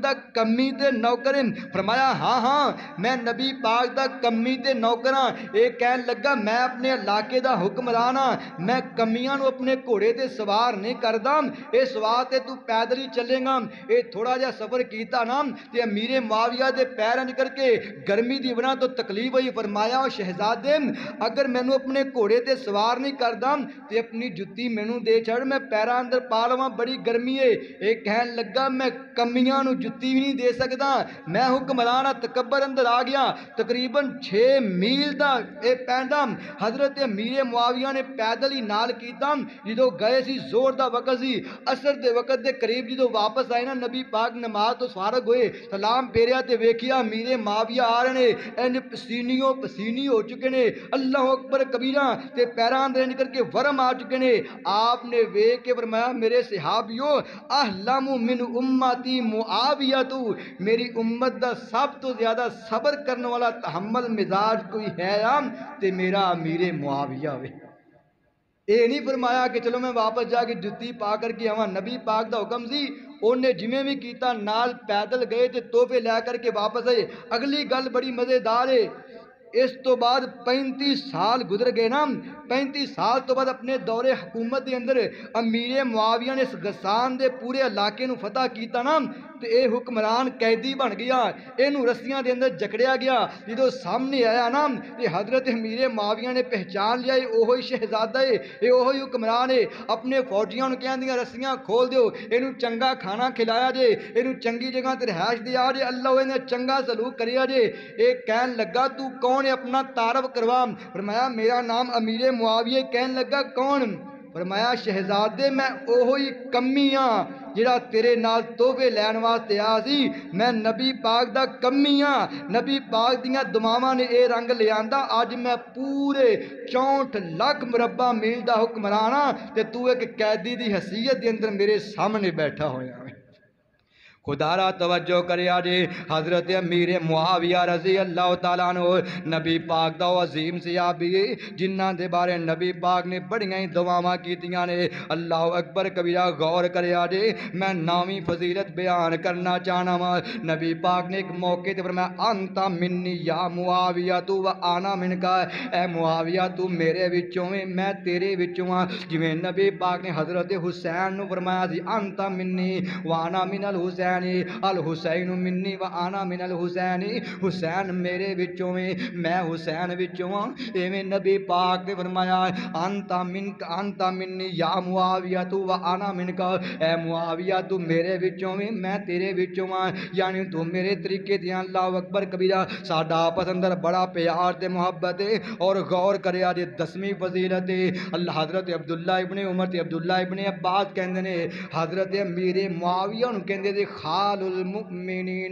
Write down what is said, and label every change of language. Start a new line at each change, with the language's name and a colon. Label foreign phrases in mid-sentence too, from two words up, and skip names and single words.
Punjabi: دا کمی تے نوکر فرمایا ہاں ہاں میں نبی پاک دا کمی تے نوکر ہاں ایک کہن لگا میں اپنے علاقے دا حکمران ہاں میں کمیاں نو اپنے گھوڑے تے سوار نہیں کردا اس واسطے تو پیدل ہی چلے گا اے تھوڑا جہا سفر کیتا نا تے امیر معاویہ دے پیر انج کر کے گرمی دی وجہ تو تکلیف ہوئی فرمایا او شہزادے اگر مینوں اپنے گھوڑے تے سوار نہیں کردا تے اپنی جُتی مینوں دے چھڑ میں پیراں اندر پا لواں بڑی گرمی ہے اے کہن لگا میں کمیاں نو جُتی بھی نہیں دے سکدا میں حکمران تکبر اندر آ گیا تقریباً 6 میل دا اے پیندا حضرت امیر معاویہ نے پیدل ہی نال کیتا جدوں گئے سی زور دا وقت سی عصر دے وقت دے قریب جدوں واپس آئے نا نبی پاک نماز تو فارغ ہوئے سلام پھیریا تے ویکھیا امیر معاویہ آ رہے نے انج پسینیوں پسینی ہو چکے نے
Arabic: اللہ اللہ اکبر کبیرہ
Punjabi: تے پیران دے نکل کے ورم آ چکے نے. آپ نے ویکھ کے فرمایا میرے صحابیو
Arabic: احلم من امتی معاویہ
Punjabi: تو میری امت دا سب تو زیادہ صبر کرنے والا تحمل مزاج کوئی ہے تے میرا امیر معاویہ وے. اے نہیں فرمایا کہ چلو میں واپس جا کے جتی پا کر کے آواں. نبی پاک دا حکم سی انہیں جویں بھی کیتا نال پیدل گئے تے تحفے لے کر کے واپس آئے. اگلی گل بڑی مزیدار ہے. اس تو بعد 35 سال گزر گئے نا. 35 سال تو بعد اپنے دور حکومت دے اندر امیر معاویہ نے اس غسان دے پورے علاقے نو فتح کیتا نا تے اے حکمران قیدی بن گیا. اینو رسیاں دے اندر جکڑیا گیا. جدو سامنے آیا نا تے حضرت امیر معاویہ نے پہچان لیا اے اوہی شہزادہ ہے, اے اوہی حکمران ہے. اپنے فوجیاں نو کہندیاں رسیاں کھول دیو, اینو چنگا کھانا کھلایا جے, اینو چنگی جگہ تے رہائش دیا جے, اللہ نے چنگا سلوک کریا جے. اے کہن لگا تو کون ہے اپنا تعارف کروا. فرمایا میرا نام امیر معاویہ. کہن لگا کون؟ فرمایا شہزادے میں اوہی کمی ہاں جڑا تیرے نال تحفے لین واسطے آیا سی. میں نبی پاک دا کمی ہاں. نبی پاک دیاں دعاواں نے اے رنگ لیاندا. اج میں پورے 64 لاکھ مربع میل دا حکمران ہاں تے تو ایک قیدی دی حیثیت دے اندر میرے سامنے بیٹھا ہویا ہے. خدا را توجہ کریا جے. حضرت امیر معاویہ
Arabic: رضی اللہ تعالیٰ عنہ
Punjabi: نبی پاک دا عظیم صحابی جنہاں دے بارے نبی پاک نے بڑیاں دعاواں کیتیاں نے.
Arabic: اللہ اکبر کبیرہ
Punjabi: غور کریا جے. میں نامی فضیلت بیان کرنا چاہنا وا. نبی پاک نے ایک موقع تے فرمایا
Arabic: انت منی یا معاویہ
Punjabi: تو
Arabic: و انا منکا.
Punjabi: اے معاویہ تو میرے وچوں ہے میں تیرے وچوں ہاں. جویں نبی پاک نے حضرت حسین نو فرمایا سی
Arabic: انت منی و انا من الحسین الحسین منی و انا من الحسین.
Punjabi: حسین میرے وچوں میں حسین وچوں ہاں. ایویں نبی پاک نے فرمایا
Arabic: انت منی یا معاویہ
Punjabi: تو
Arabic: و انا منکا.
Punjabi: اے معاویہ تو میرے وچوں میں تیرے وچوں ہاں. یعنی تو میرے طریقے دے.
Arabic: اللہ اکبر کبیرہ.
Punjabi: ساڈا آپس اندر بڑا پیار تے محبت ہے. اور غور کریا جے 10ویں فضیلت اللہ حضرت عبداللہ ابن عمر تے عبداللہ ابن عباس کہندے نے حضرت امیر معاویہ نو کہندے نے
Arabic: خال المؤمنین.